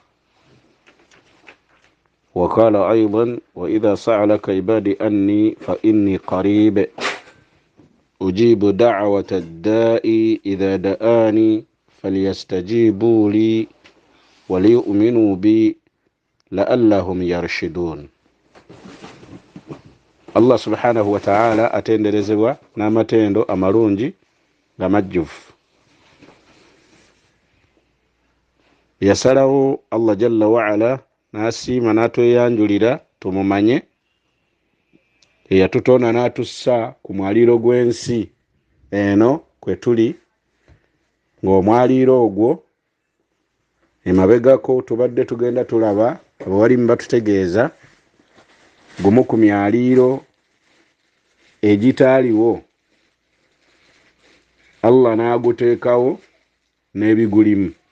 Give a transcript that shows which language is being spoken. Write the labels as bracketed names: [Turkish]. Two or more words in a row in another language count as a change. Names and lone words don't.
[Arabic] وقال أيضا: وإذا سألك عبادي أني فإني قريب أجيب دعوة الداء إذا دعاني فليستجيبوا لي وليؤمنوا بي لعلهم يرشدون. الله سبحانه وتعالى [Ganda] atenderezebwa n'amatendo amalungi gamajjufu. Yasalawo [Arabic] الله جل وعلا [Ganda] n'asiima n'atweyanjulira tumumanye, eyatutonda n'atussa ku mwaliiro gw'ensi eno kwe tuli, ng'omwaliiro ogwo emabegako tubadde tugenda tulaba abawalimu batutegeeza gumu ku myaliiro egitaaliwo Allah n'aguteekawo n'ebigulimu.